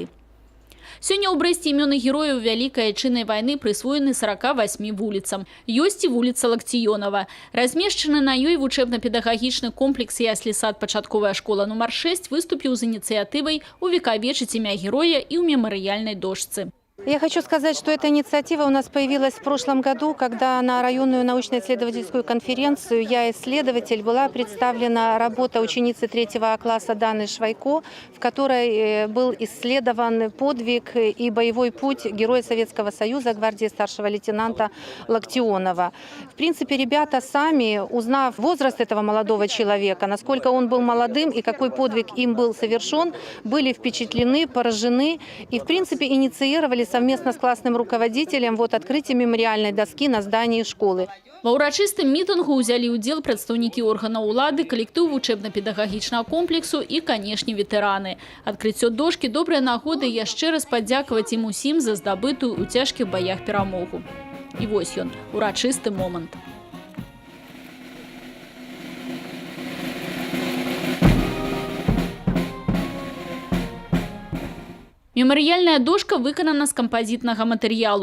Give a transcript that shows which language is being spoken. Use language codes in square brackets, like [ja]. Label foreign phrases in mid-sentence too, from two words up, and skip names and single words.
[be] Сёння ў Брэсце імёны герояў Вялікай Айчыннай вайны прысвоены 48 вуліцам. Ёсць і вуліца Лактионова. Размешчаны на ёй вучэбна-педагагічны комплекс яслі-сад пачатковая школа нумар 6 выступіў з ініцыятывай увекавечыць імя героя і ў мемарыяльнай дошцы. [ru] Я хочу сказать, что эта инициатива у нас появилась в прошлом году, когда на районную научно-исследовательскую конференцию «Я исследователь» была представлена работа ученицы 3 класса Даны Швайко, в которой был исследован подвиг и боевой путь героя Советского Союза, гвардии старшего лейтенанта Лактионова. В принципе, ребята сами, узнав возраст этого молодого человека, насколько он был молодым и какой подвиг им был совершен, были впечатлены, поражены и, в принципе, инициировали совместно с классным руководителем открытие мемориальной доски на здании школы. [be] Ва ўрачыстым мітынгу ўзялі ўдзел прадстаўнікі органаў улады, калектыў вучэбна-педагагічнага комплексу і, канешне, ветэраны. Адкрыццё дошкі – добрая нагода яшчэ раз падзякаваць ім усім за здабытую ў цяжкіх баях перамогу. І вось ён, урачысты момант. Мемарыяльная дошка выканана з кампазітнага матэрыялу.